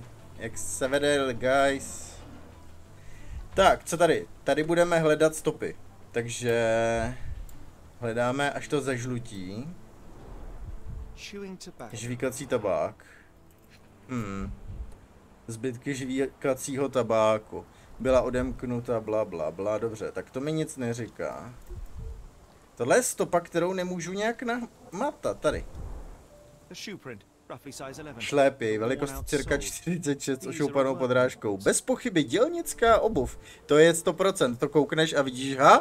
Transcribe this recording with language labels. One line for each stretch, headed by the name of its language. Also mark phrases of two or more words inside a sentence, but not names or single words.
Czech: Jak se vede, guys. Tak, co tady? Tady budeme hledat stopy. Takže hledáme, až to zažlutí. Žvíkací tabák. Zbytky žvíkacího tabáku. Byla odemknuta, bla bla bla, dobře, tak to mi nic neříká. Tohle je stopa, kterou nemůžu nějak namatat, tady. Šlépy, velikost cirka 46 s ošoupanou podrážkou. Bez pochyby dělnická obuv. To je 100%, to koukneš a vidíš, ha?